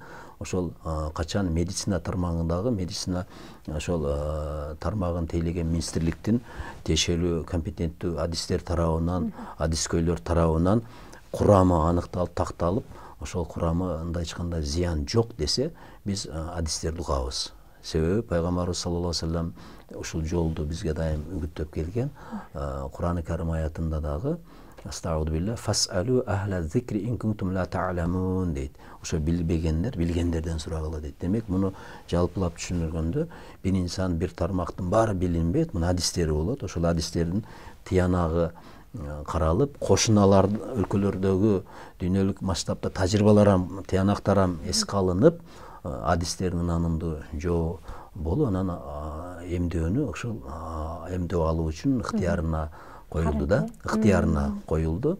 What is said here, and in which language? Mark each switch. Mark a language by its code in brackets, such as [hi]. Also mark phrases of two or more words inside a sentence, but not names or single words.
[ky] Ошол качан медицина тармагындагы медицина ошол тармагын тейлеген министрликтин тиешелүү компетенттүү адистер тарабынан, адискөйлөр тарабынан курамы аныкталып, такталып, ошол курамында эч кандай зыян жок десе, биз адистерди угабыз. Себеби пайгамбарыбыз [ar] صلى الله عليه وسلم [ky] ушул жолду бизге дайым үгүттөп келген. Кур'ан-ы Карим аятында дагы [ar] أستغفر الله فاسألوا أهل الذكر إن كنتم لا تعلمون [ky] дейт. Ошо билбегендер билгендерден сурагыла дейт. Демек, муну жалпылап түшүндүргөндө бир инсан бир тармактын баары билинбейт, муну адистери болот. Ошол адистердин тыянагы каралып, кошуналар өлкөлөрдөгү дүйнөлүк масштабта тажрыйбалар тыянактар эске алынып, адистердин нанымдуу жоо болуп, анан эмдөөнү ошол эмдөө алуу үчүн ыктыярына коюлду да, ыктыярына коюлду.